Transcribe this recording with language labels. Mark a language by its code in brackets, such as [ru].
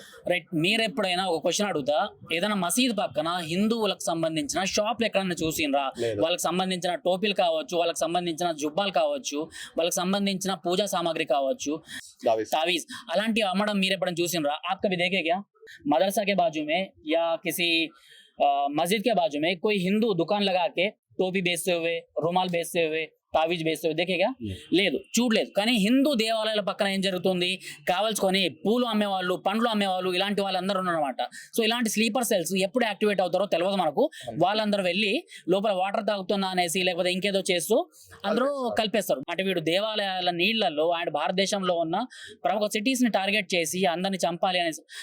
[en] Right. [te] మీరు ఎప్పుడైనా ఒక క్వశ్చన్ అడుగుతా, ఏదైనా మసీద్ పక్కన హిందువులకు సంబంధించిన షాప్లు ఎక్కడైనా చూసిండ్రా? వాళ్ళకి సంబంధించిన టోపీలు కావచ్చు, వాళ్ళకి సంబంధించిన జుబ్బాలు కావచ్చు, వాళ్ళకి సంబంధించిన పూజా సామాగ్రి కావచ్చు, तावीज అలాంటి అమ్మడం మీరు ఎప్పుడైనా చూసినరా? [hi] आप कभी देखे क्या? मदरसा के बाजू में या किसी मस्जिद के बाजू में कोई हिंदू दुकान लगा के टोपी बेचते हुए, रुमाल बेचते हुए, తావీజ్ బేస్ దేకేగా? [te] లేదు, చూడలేదు. కానీ హిందూ దేవాలయాల పక్కన ఏం జరుగుతుంది, కావాల్సుకొని పూలు అమ్మేవాళ్ళు, పండ్లు అమ్మేవాళ్ళు, ఇలాంటి వాళ్ళందరూ ఉన్నారన్నమాట. సో ఇలాంటి స్లీపర్ సెల్స్ ఎప్పుడు యాక్టివేట్ అవుతారో తెలియదు మనకు. వాళ్ళందరూ వెళ్ళి లోపల వాటర్ తాగుతున్నా అనేసి లేకపోతే ఇంకేదో చేస్తూ అందరూ కలిపేస్తారు. అంటే వీడు దేవాలయాల నీళ్లలో ఆయన భారతదేశంలో ఉన్న ప్రముఖ సిటీస్ ని టార్గెట్ చేసి అందరిని చంపాలి అనేసి.